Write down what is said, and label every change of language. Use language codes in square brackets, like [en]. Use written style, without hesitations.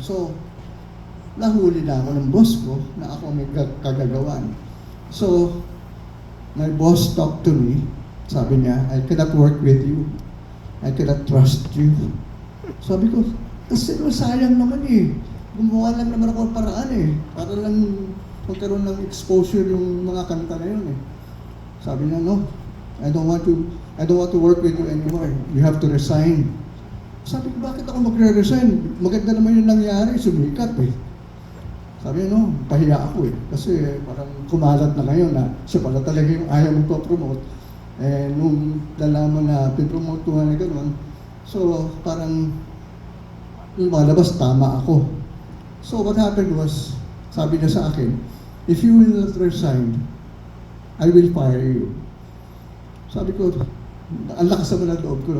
[tl] So, nahuli na ako ng boss ko na ako may kagagawan. [en] So, my boss talked to me. [tl] Sabi niya, [en] I cannot work with you. [tl] I cannot trust you. Sabi ko, kasi sayang naman eh. Gumawa lang naman ako ng paraan eh. Para lang magkaroon ng exposure yung mga kanta na yun eh. Sabi niya, [en] no, I don't want to work with you anymore. You have to resign. [tl] Sabi ko, bakit ako magre-resign? Maganda naman yung nangyari, sumikat eh. Sabi niya, no, pahiya ako eh. Kasi parang kumalat na ngayon na siya pala talaga yung ayaw mo pa-promote. Eh, nung nalaman na pin-promote ko nga na gano'n, so parang lumalabas, tama ako. [en] So what happened was, [tl] sabi niya sa akin, [en] if you will not resign, I will fire you. [tl] Sabi ko, ang lakas naman ang loob ko.